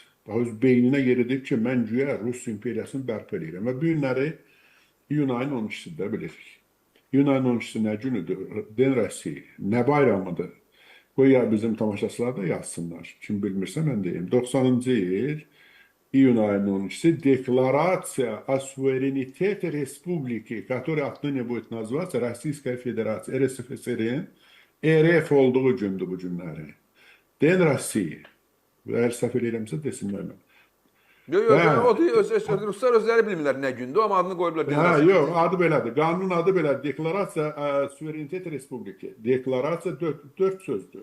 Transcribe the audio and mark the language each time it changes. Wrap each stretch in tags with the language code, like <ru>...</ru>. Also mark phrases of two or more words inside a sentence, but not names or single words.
<az>Daha öz beyninə yeridib ki, mən güya Rus imperiyasını bərpa edirəm. Və bu günləri iyun ayının 12-sində bilirik. İyun ayının 12-si nə günüdür?</az> <ru>День России,</ru> <az>nə bayramıdır? Qoy ya bizim tamaşaçılar da yazsınlar. Kim bilmirsə mən deyim. 90-cı il iyun ayının 12-si Deklarasiya</az> <ru>о суверенитете республики, которая отныне будет называться Российская Федерация,</ru> <az>RSFSR-in RF olduğu gündür bu günləri. Den Rasiya. Əgər səhv eləyirəmsə desinlər mən. Yox, Ruslar özləri bilmirlər nə gündür, amma adını qoyublar. Yox, adı belədir. Qanunun adı belədir. Deklarasiya Suverenitet Respubliki. Deklarasiya 4 sözdür.</az>